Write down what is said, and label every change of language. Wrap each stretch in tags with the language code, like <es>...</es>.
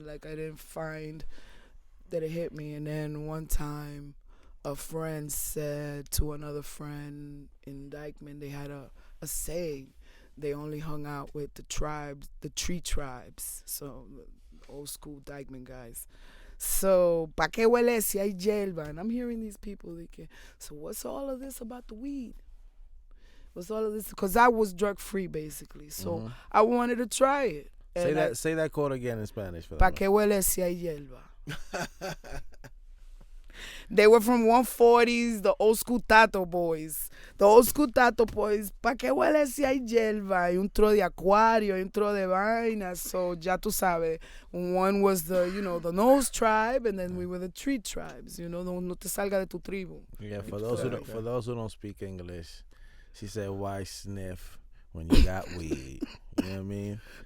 <en>Like, I didn't find that it hit me. And then one time, a friend said to another friend in Dykeman, they had a saying. They only hung out with the tribes, the tree tribes. So, old school Dykeman guys.</en> <es>So, ¿pa qué huele si hay hierba?</es> <en>And I'm hearing these people, so what's all of this about the weed? What's all of this? Because I was drug free, basically. So, I wanted to try it. Say that quote again in Spanish. For</en> <es>¿Pa qué huele si hay hierba?</es> <en>They were from 140s, the old school Tato boys. The old school Tato boys, ¿pa qué huele si hay hierba?</en> <es>Y un tro de acuario, y un tro de vaina.</es> <en>So, ya tú sabes, one was the nose tribe, and then we were the tree tribes.</en> <es>No te salga de tu tribu.</es> <en>Yeah, for those who don't speak English, she said, why sniff when you got weed? You know what I mean?</en>